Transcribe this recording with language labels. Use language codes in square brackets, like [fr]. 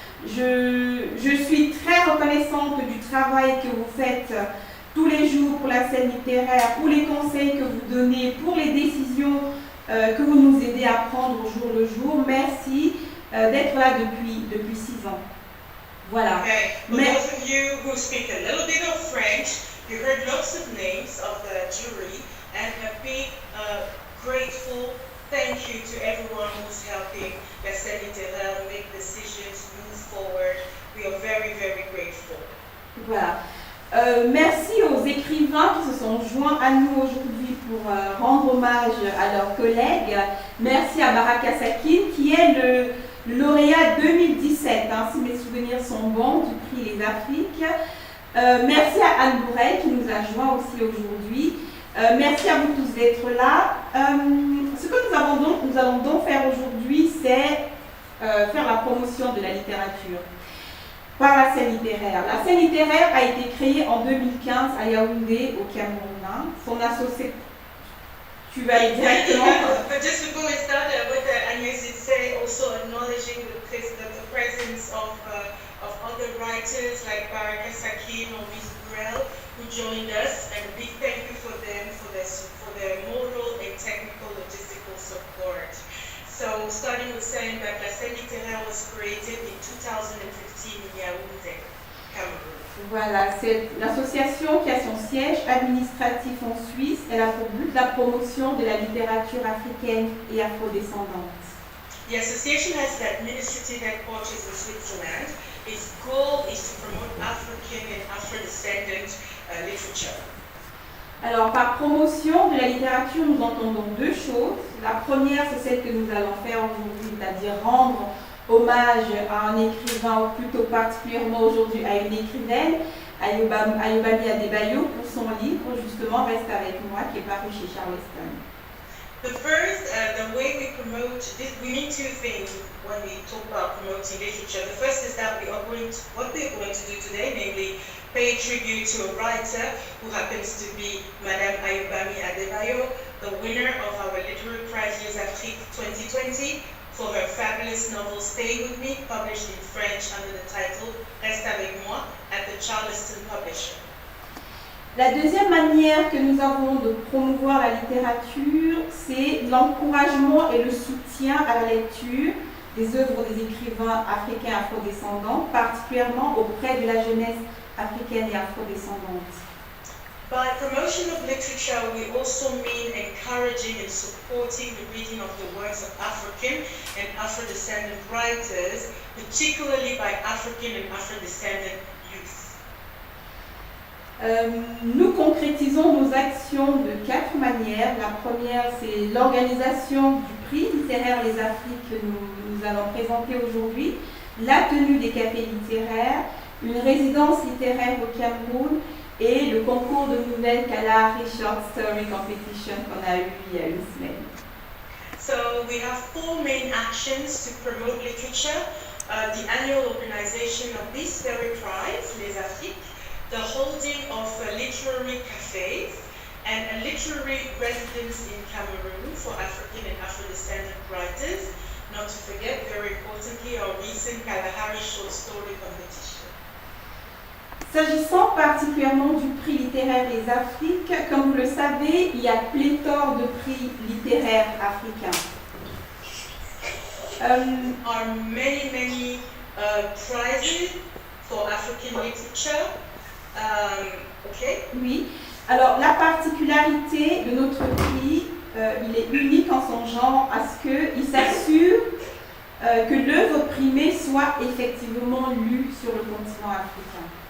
[fr] Je suis très reconnaissante du travail que vous faites tous les jours pour la scène littéraire, pour les conseils que vous donnez, pour les décisions que vous nous aidez à prendre au jour le jour. Merci d'être là depuis 6 ans. Voilà. [en] Okay. For those of you who speak a little bit of French, you heard lots of names of the jury, and a big grateful thank you to everyone who's helping la scène littéraire make decisions, move forward. We are very, very grateful. [fr] Voilà. Merci aux écrivains qui se sont joints à nous aujourd'hui pour rendre hommage à leurs collègues. Merci à Baraka Sakin qui est le lauréat 2017, si mes souvenirs sont bons, du prix Les Afriques. Merci à Anne Bourrel qui nous a joints aussi aujourd'hui. Merci à vous tous d'être là. Ce que nous allons donc faire aujourd'hui, c'est faire la promotion de la littérature. par la scène littéraire. La scène littéraire a été créée en 2015 à Yaoundé, au Cameroun. Son associé, tu vas aller directement. [en] But just before we start, what Agnès did say, also acknowledging the presence of other writers like Baraka Sakin or Miss Burrell who joined us, and a big thank you for them for their moral and technical logistical support. So, starting with saying that la scène littéraire was created in 2015 in Yaoundé, Cameroon. [fr] Voilà, c'est l'association qui a son siège administratif en Suisse. Elle a pour but la promotion de la littérature africaine et afrodescendante. [en] The association has its administrative headquarters in Switzerland. Its goal is to promote African and Afro-descendant literature. [fr] Alors, par promotion de la littérature, nous entendons deux choses. La première, c'est celle que nous allons faire aujourd'hui, c'est-à-dire rendre hommage à un écrivain, ou plutôt particulièrement aujourd'hui à une écrivaine, AYOBAMI ADEBAYO, pour son livre, justement, Reste avec moi, qui est paru chez Charleston. [en] The first, the way we promote this, we mean two things when we talk about promoting literature. The first is that what we are going to do today, namely pay tribute to a writer who happens to be Madame AYOBAMI ADEBAYO, the winner of our Literary Prize Les AFRIQUES 2020, for her fabulous novel Stay With Me, published in French under the title Reste avec moi at the Charleston Publisher. [fr] La deuxième manière que nous avons de promouvoir la littérature, c'est l'encouragement et le soutien à la lecture des œuvres des écrivains africains afrodescendants, particulièrement auprès de la jeunesse africaine et afrodescendante. [en] By promotion of literature, we also mean encouraging and supporting the reading of the works of African and Afro-descendant writers, particularly by African and Afro-descendant youth. [fr] Nous concrétisons nos actions de 4 manières. La première, c'est l'organisation du prix littéraire Les Afriques que nous allons présenter aujourd'hui, la tenue des cafés littéraires, une résidence littéraire au Cameroun et le concours de nouvelles Kalahari Short Story Competition qu'on a eu il y a une semaine. [en] So we have 4 main actions to promote literature. The annual organization of this very prize, Les Afriques, the holding of literary cafes, and a literary residence in Cameroon for African and Afro-descendant writers. Not to forget, very importantly, our recent Kalahari Short Story Competition. [fr] S'agissant particulièrement du prix littéraire Les Afriques, comme vous le savez, il y a pléthore de prix littéraires africains. [en] Are many prizes for African literature. Okay. [fr] Oui. Alors, la particularité de notre prix, il est unique en son genre à ce qu'il s'assure que l'œuvre primée soit effectivement lue sur le continent africain.